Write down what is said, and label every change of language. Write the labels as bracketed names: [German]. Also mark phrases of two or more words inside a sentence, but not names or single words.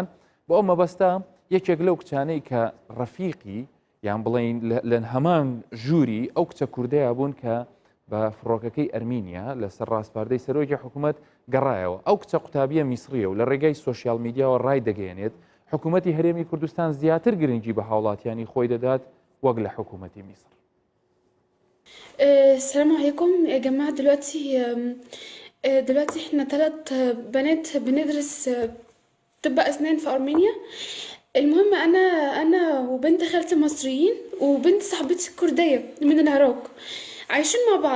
[Central Kurdish] بۆ ئەو مەبەستە یەکێک لەو کچانەی کە ڕەفیقی یان بڵین لە هەمان ژووری ئەو کچە کوردەیە بوون کە بە فڕۆکەکەی ئەرمینیا لەسەر ڕاستپاردەی سەرۆکی حکوومەت گەڕایەوە. ئەو کچە قوتابیە میسریە و لە ڕێگای [English] social media [Central Kurdish] ڕای دەگەێنێت حکوومەتی هەرێمی کوردستان زیاتر گرنگی بە هاوڵاتیانی خۆی دەدات وەک لە حکوومەتی میسر. [Arabic] السلام عليكم يا جماعة. دلوقتي احنا 3 بنات بندرس طب أسنان في أرمينيا. المهم أنا وبنت خالتي مصريين وبنت صاحبتي كردية من العراق عايشين مع بعض.